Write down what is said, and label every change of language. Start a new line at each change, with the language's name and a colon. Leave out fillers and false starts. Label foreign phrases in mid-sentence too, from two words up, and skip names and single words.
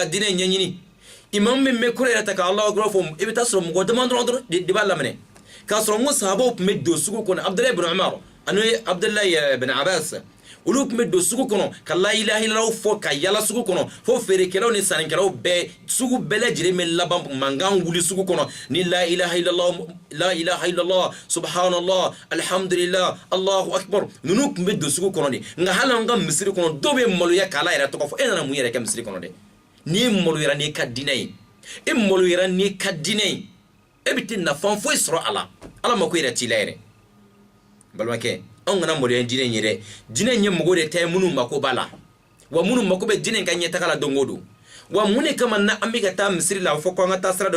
Bambara: diinɛ ɲɛɲini imamu min bɛ kura yɛrɛ ta ka
Arabic: Allahu akbar
Bambara: fɔ i bɛ taa sɔrɔ mɔgɔ dama dɔrɔn de b'a laminɛ k'a sɔrɔ n ko sahabaw tun bɛ don sugu kɔnɔ Abdulayi ibn Umar ani Abdulayi ibn Abbas olu tun bɛ don sugu kɔnɔ ka
Arabic: لا إله إلا الله
Bambara: fɔ ka yala sugu kɔnɔ fo feerekɛlaw ni sannikɛlaw bɛɛ sugu bɛɛ lajɛlen bɛ laban mankan wuli sugu kɔnɔ ni
Arabic: لا إله إلا الله سبحان الله الحمد لله الله أكبر
Bambara: ninnu tun bɛ don sugu kɔnɔ de nka hali an ka misiri kɔnɔ dɔw bɛ maloya k'ala yɛrɛ tɔgɔ fɔ e nana mun yɛrɛ kɛ misiri kɔnɔ dɛ n'i ye maloyara n'i ka diinɛ ye e maloyara n'i ka diinɛ ye e bɛ tɛ nafa foyi sɔrɔ a la ala mako yɛrɛ t'i la yɛrɛ balimakɛ an kana maloya diinɛ ye dɛ diinɛ ɲɛ mɔgɔw de ta ye minnu mako b'a la wa minnu mako bɛ diinɛ ka ɲɛtaga la don o don wa mun de kama na an bɛ ka taa misiri la fɔ ko an ka taa sira dɔ